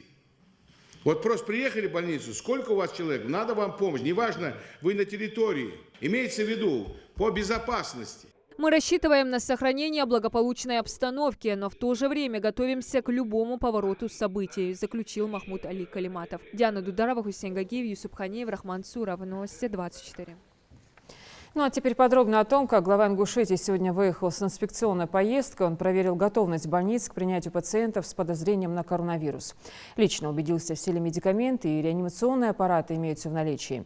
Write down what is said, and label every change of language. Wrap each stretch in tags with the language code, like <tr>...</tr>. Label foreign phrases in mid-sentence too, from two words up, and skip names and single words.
<ru>Вот просто приехали в больницу, сколько у вас человек, надо вам помощь, неважно, вы на территории. Имеется в виду по безопасности. Мы рассчитываем на сохранение благополучной обстановки, но в то же время готовимся к любому повороту событий, заключил Махмуд Али Калиматов. Диана Дударова, Хусейн Гагиев, Юсуп Ханеев, Рахман Суров. Новости 24. Ну а теперь подробно о том, как глава Ингушетии сегодня выехал с инспекционной поездкой. Он проверил готовность больниц к принятию пациентов с подозрением на коронавирус. Лично убедился, все ли медикаменты и реанимационные аппараты имеются в наличии.</ru>